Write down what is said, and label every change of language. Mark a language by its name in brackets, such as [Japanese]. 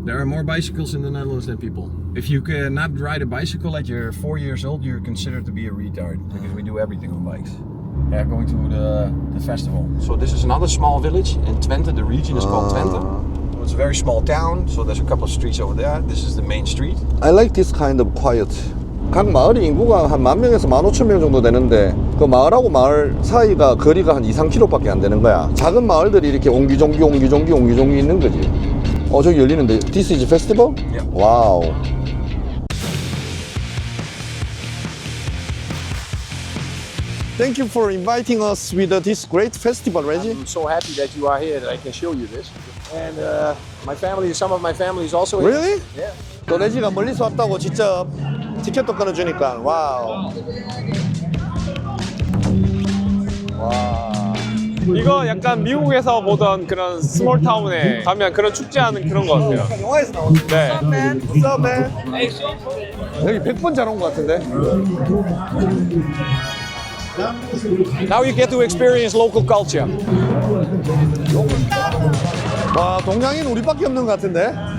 [English] There are more bicycles in the Netherlands than people. If you cannot ride a bicycle at you're 4 years old, you're considered to be a retard, because we do everything on bikes. Yeah, going to the festival. So this is another small village in Twente. The region is called Twente. It's a very small town, so there's a couple of streets over there. This is the main street. I like this kind of quiet. [Korean] 각 마을이 인구가 한 10,000명에서 15,000명 정도 되는데 그 마을하고 마을 사이가 거리가 한 2-3km밖에 안 되는 거야. 작은 마을들이 이렇게 옹기종기 있는 거지. 저기 열리는데. [English] This is a festival? Yeah. Wow. Thank you for inviting us with this great festival, Reggie. I'm so happy that you are here, that I can show you this. And some of my family is also here. Really? Yeah. [Korean] 또 레지가 멀리서 왔다고 직접 티켓도 끊어주니까 와우. 와. 이거 약간 미국에서 보던 그런 스몰 타운에 가면 그런 축제하는 그런 거 같아요. 영화에서 나오는. 네. [English] What's up, man? [Korean] 여기 100번 잘 온 것 같은데. [English] Now you get to experience local culture. [Korean] 와, 동양인 우리밖에 없는 것 같은데.